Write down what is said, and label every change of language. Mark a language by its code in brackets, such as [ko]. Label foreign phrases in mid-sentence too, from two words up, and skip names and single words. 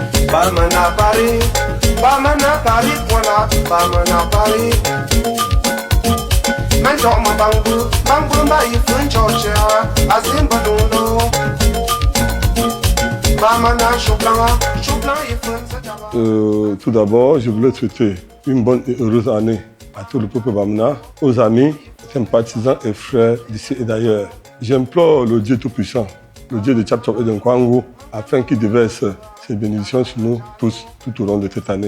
[fr] Bamana Paris, voilà, Bamana Paris. Manjoma Bangu, Bangu Mbaï Funchocha, Azimba Dondo. Bamana Chouplan, Chouplan et Tout d'abord, je voulais souhaiter une bonne et heureuse année à tout le peuple Bamana, aux amis, sympathisants et frères d'ici et d'ailleurs. J'implore le Dieu Tout-Puissant, le Dieu de Tchap Tchop et de Nkwangu, afin qu'il déverse ses bénédictions sur nous tous tout au long de cette année.